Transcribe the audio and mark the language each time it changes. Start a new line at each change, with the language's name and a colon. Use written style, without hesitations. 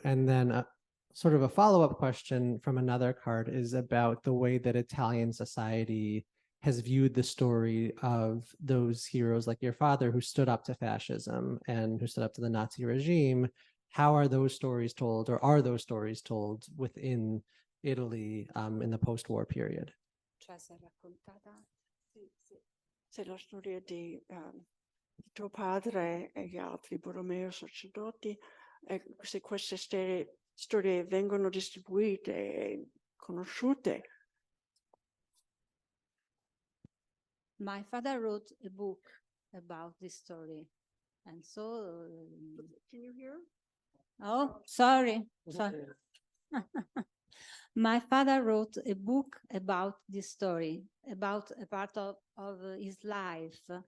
English: And then sort of a follow-up question from another card is about the way that Italian society has viewed the story of those heroes like your father who stood up to fascism and who stood up to the Nazi regime. How are those stories told, or are those stories told within Italy in the post-war period?
Italian: Cioè, si è raccontata. Se la storia di tuo padre e gli altri, Borromeo, Sacerdoti, se queste storie vengono distribuite e conosciute.
English: My father wrote a book about this story. And so... Can you hear? Oh, sorry. My father wrote a book about this story, about a part of his life.